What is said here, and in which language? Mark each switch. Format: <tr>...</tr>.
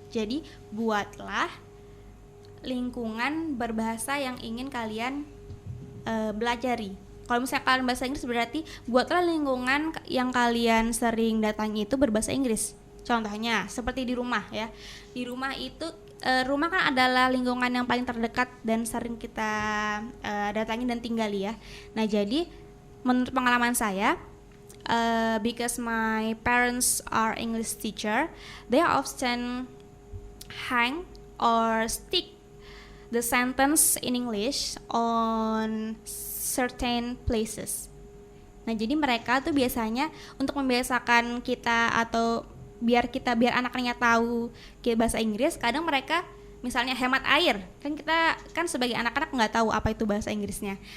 <id>Jadi buatlah lingkungan berbahasa yang ingin kalian belajari. Kalau misalnya kalian bahasa Inggris, berarti buatlah lingkungan yang kalian sering datangi itu berbahasa Inggris. Contohnya seperti di rumah ya. Di rumah itu rumah kan adalah lingkungan yang paling terdekat dan sering kita datangi dan tinggali ya. Nah, jadi menurut pengalaman saya,</id> <en>because my parents are English teacher, they often hang or stick the sentence in English on certain places.</en> <id>Nah, jadi mereka tuh biasanya untuk membiasakan kita atau biar anak-anaknya tahu bahasa Inggris, kadang mereka misalnya hemat air. Kan kita kan sebagai anak-anak nggak tahu apa itu bahasa Inggrisnya.</id>